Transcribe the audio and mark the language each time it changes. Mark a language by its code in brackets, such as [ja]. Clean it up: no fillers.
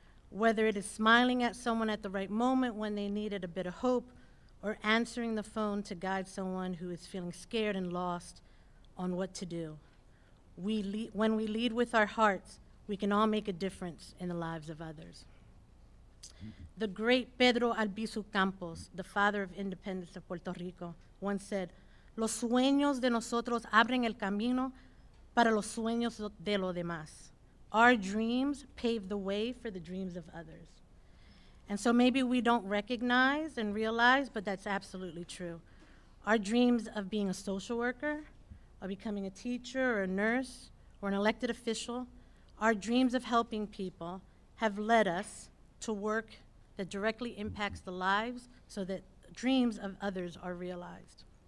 [en] Whether it is smiling at someone at the right moment when they needed a bit of hope, or answering the phone to guide someone who is feeling scared and lost on what to do. When we lead with our hearts, we can all make a difference in the lives of others. The great Pedro Albizu Campos, the father of independence of Puerto Rico, once said, [es] "Los sueños de nosotros abren el camino para los sueños de los demás." [en] Our dreams pave the way for the dreams of others. And so maybe we don't recognize and realize, but that's absolutely true. Our dreams of being a social worker, of becoming a teacher or a nurse or an elected official, our dreams of helping people have led us to work that directly impacts the lives so that dreams of others are realized.